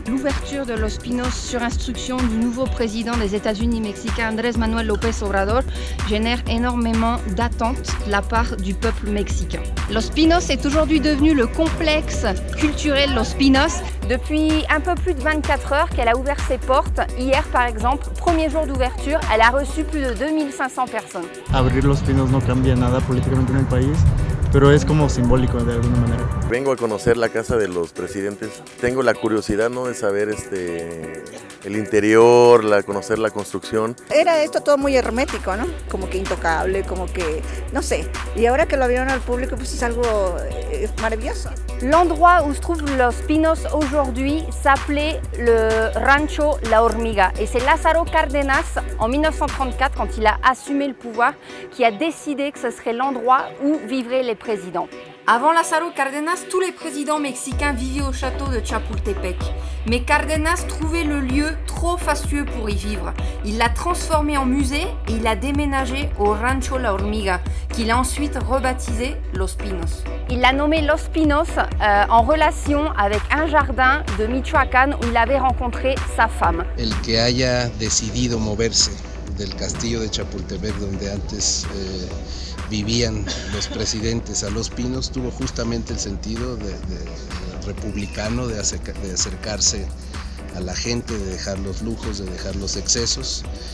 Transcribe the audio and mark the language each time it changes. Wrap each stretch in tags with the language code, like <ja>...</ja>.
<fr>L'ouverture de Los Pinos sur instruction du nouveau président des États-Unis mexicains, Andrés Manuel López Obrador, génère énormément d'attentes de la part du peuple mexicain. Los Pinos est aujourd'hui devenu le complexe culturel Los Pinos. Depuis un peu plus de 24 heures qu'elle a ouvert ses portes. Hier par exemple, premier jour d'ouverture, elle a reçu plus de 2500 personnes.</fr> <es>Abrir Los Pinos no cambia nada políticamente en el país, pero es como simbólico de alguna manera. Vengo a conocer la casa de los presidentes. Tengo la curiosidad, ¿no?, de saber el interior, conocer la construcción. Era esto todo muy hermético, ¿no? Como que intocable, como que, no sé. Y ahora que lo abrieron al público, pues es algo maravilloso.</es> <fr>L'endroit où se trouve Los Pinos aujourd'hui s'appelait le Rancho La Hormiga. Et c'est Lázaro Cárdenas, en 1934, quand il a assumé le pouvoir, qui a décidé que ce serait l'endroit où vivraient les présidents. Avant Lázaro Cárdenas, tous les présidents mexicains vivaient au château de Chapultepec. Mais Cárdenas trouvait le lieu trop fastueux pour y vivre. Il l'a transformé en musée et il a déménagé au Rancho La Hormiga, qu'il a ensuite rebaptisé Los Pinos. Il l'a nommé Los Pinos en relation avec un jardin de Michoacán où il avait rencontré sa femme.</fr> <es>El que haya decidido moverse del castillo de Chapultepec, donde antes vivían los presidentes, a Los Pinos, tuvo justamente el sentido de republicano, de acercarse a la gente, de dejar los lujos, de dejar los excesos.</es>